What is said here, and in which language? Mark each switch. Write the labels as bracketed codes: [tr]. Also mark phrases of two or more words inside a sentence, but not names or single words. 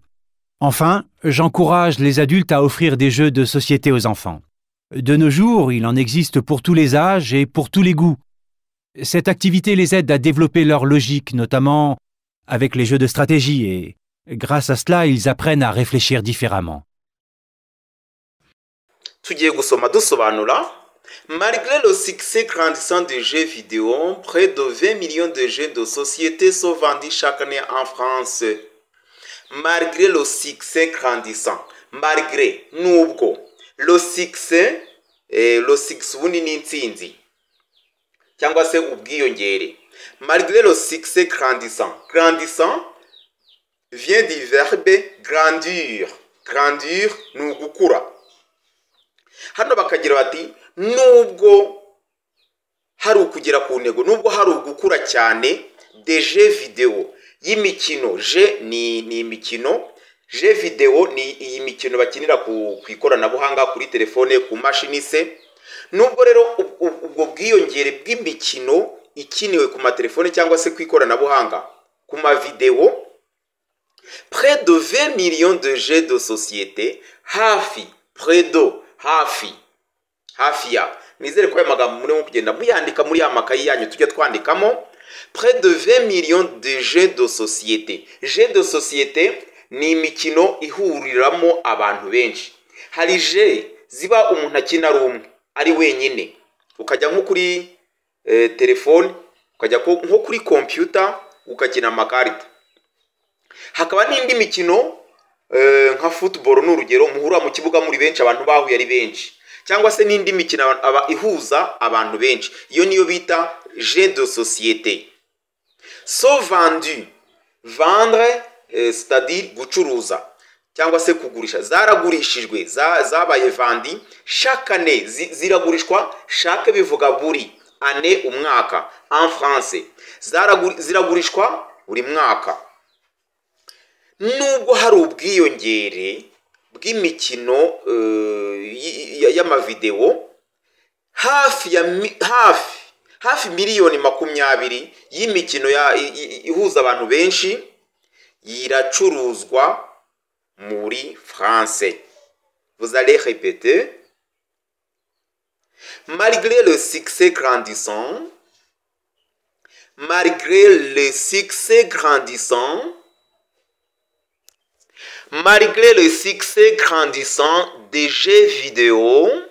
[fr] Enfin, j'encourage les adultes à offrir des jeux de société aux enfants. De nos jours, il en existe pour tous les âges et pour tous les goûts. Cette activité les aide à développer leur logique, notamment avec les jeux de stratégie, et grâce à cela, ils apprennent à réfléchir différemment. [rw] Tugiye gusoma dusobanura. [fr] Malgré le succès grandissant des jeux vidéo, près de 20 millions de jeux de société sont vendus chaque année en France. Malgré le succès grandissant, malgré nubwo le succès [rw] ubundi ni intsinzi cyangwa se ubwiyongere. [fr] Malgré le succès grandissant, grandissant vient du verbe grandir. [rw] Grandir ni ugukura. Hano bakagira bati nubwo hari ukugera ku ntego, nubwo hari ugukura cyane [fr] de jeux vidéo [rw] y'imikino. Je ni imikino, [fr] jeux vidéo [rw] ni iyi mikino bakinira ku ikoranabuhanga, kuri telefone, ku mashini se. Nubwo rero ubwo bwiyongere bw'imikino ikiniwe ku matelefone cyangwa se ku ikoranabuhanga, ku ma video, [fr] près de 20 millions de jeux de société, [rw] hafi ya nizere ko aya magambo muri kugenda muyandika muri ya makayi yanyu tujya twandikamo. [fr] Près de 20 millions de jeux de société. Jeux de société [rw] ni imikino ihuriramo abantu benshi. Hari jeux ziba umuntu akina ari wenyine, ukajya nko kuri telefone, ukajya nko kuri computer ukakina amakarita. Hakaba n'indi mikino nka football n'urugero, muhura mu kibuga muri benshi, abantu bahuye ari benshi, cyangwa se n'indi mikino aba ihuza abantu benshi, iyo niyo bita [fr] jeux de société. [rw] So [fr] vendu, vendre c'est-à-dire [rw] gucuruza cyangwa se kugurisha. Zaragurishijwe, zabaye vendi. [fr] Chaque année [rw] ziragurishwa, chaque bivuga buri, [fr] année umwaka en français. [rw] Ziragurishwa buri mwaka. Nubwo hari ubwiyongere bw'imikino y'amavideo, hafi miliyoni 20 y'imikino ihuza abantu benshi iracuruzwa muri France. [fr] Vous allez répéter. Malgré le succès grandissant, malgré le succès grandissant des jeux vidéo,